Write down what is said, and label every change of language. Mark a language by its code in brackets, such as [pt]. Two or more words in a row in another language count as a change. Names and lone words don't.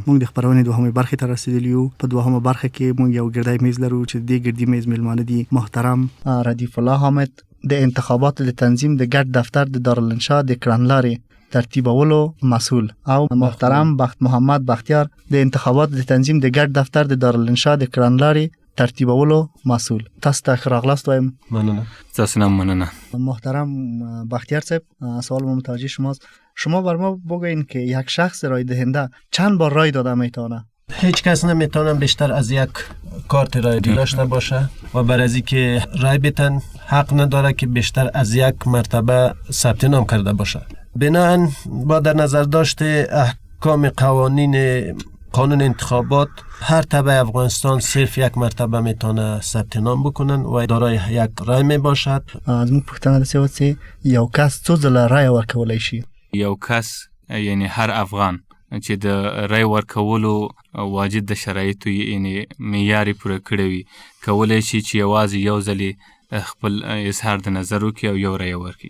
[ps] موږ د خبرونې دوهمه برخه ته رسیدلی یو. په دوهمه برخه کې موږ یو ګردای میز لرو چې د ګردی میز ملمانه دي محترم ردیف الله حامد د انتخاباتو د تنظیم د ګډ دفتر د دارالانشا د کړنلارې ترتیبولو مسئول او محترم بخت محمد بختیار د انتخاباتو د تنظیم د ګډ دفتر د دارالانشا د کړنلارې ترتیبولو مسئول. تاسو ته ښه راغلاست وایم. مننه. تاسو نه مننه. محترم بختیار صاحب، [fa] سوال متوجه شماست. شما بر ما بگوین که یک شخص رای دهنده چند بار رای داده میتونه؟ هیچ کس نمیتونه بیشتر از یک کارت رای داشته باشه و برای از اینکه رای بتن حق نداره که بیشتر از یک مرتبه ثبت نام کرده باشه. بناهن با در نظر داشته احکام قانون انتخابات هر تبع افغانستان صرف یک مرتبه میتونه ثبت نام بکنن و دارای یک رای می باشد. از من [ps] پوښتنه داسې وه چې یو کس څو ځله رای ورکولی شي؟ یو کس یعنی هر افغان چې د رای ورکولو واجد د شرایطو یعنی معیار پوره کړی وي کولی شي چې یوازې یو ځلې خپل اظهار د نظر وکړي او یو رای ورکړي.